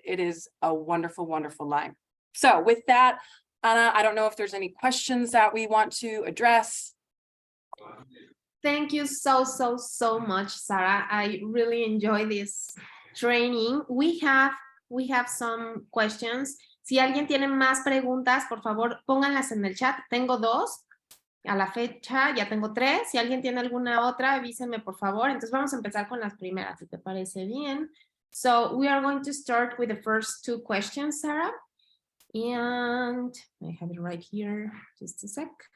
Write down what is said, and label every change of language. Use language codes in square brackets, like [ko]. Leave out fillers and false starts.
[en] It is a wonderful, wonderful line. So with that, Anna, I don't know if there's any questions that we want to address. Thank you so much, Sara. I really enjoy this training. We have some questions. [es] Si alguien tiene más preguntas, por favor, pónganlas en el chat. Tengo 2. A la fecha ya tengo 3. Si alguien tiene alguna otra, avísenme, por favor. Entonces vamos a empezar con las primeras, si te parece bien. [en] So we are going to start with the first 2 questions, Sara. And I have it right here. Just a sec.